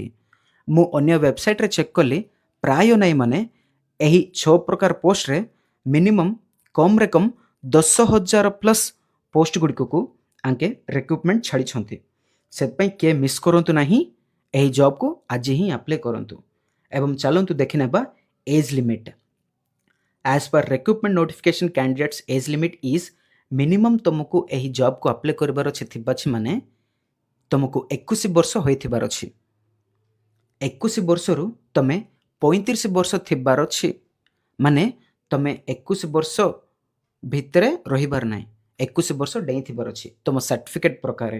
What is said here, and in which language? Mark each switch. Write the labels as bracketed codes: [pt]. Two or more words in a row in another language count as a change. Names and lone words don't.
[or] ମୁଁ ଅନ୍ୟ ୱେବସାଇଟ୍ରେ ଚେକ୍ କଲି, ପ୍ରାୟ ନାଇଁ ମାନେ ଏହି 6 ପ୍ରକାର ପୋଷ୍ଟରେ ମିନିମମ୍ କମ୍ରେ କମ୍ 10,000 [en] plus post [or] ଗୁଡ଼ିକକୁ ଆଙ୍କେ ରିକ୍ରୁଟମେଣ୍ଟ ଛାଡ଼ିଛନ୍ତି। ସେଥିପାଇଁ କିଏ ମିସ୍ କରନ୍ତୁ ନାହିଁ, ଏହି ଜବ୍କୁ ଆଜି ହିଁ ଆପ୍ଲାଏ କରନ୍ତୁ। ଏବଂ ଚାଲନ୍ତୁ ଦେଖିନେବା [en] age limit. As per recruitment notification, candidates age limit is minimum [or] ତୁମକୁ ଏହି ଜବ୍କୁ ଆପ୍ଲାଏ କରିବାର ଅଛି ମାନେ ତୁମକୁ 21 ବର୍ଷ ହୋଇଥିବାର ଅଛି। 21 ବର୍ଷରୁ ତୁମେ 35 ବର୍ଷ ଥିବାର ଅଛି ମାନେ ତୁମେ 21 ବର୍ଷ ଭିତରେ ରହିବାର ନାହିଁ, 21 ବର୍ଷ ଡେଇଁଥିବାର ଅଛି ତୁମ ସାର୍ଟିଫିକେଟ୍ ପ୍ରକାରେ।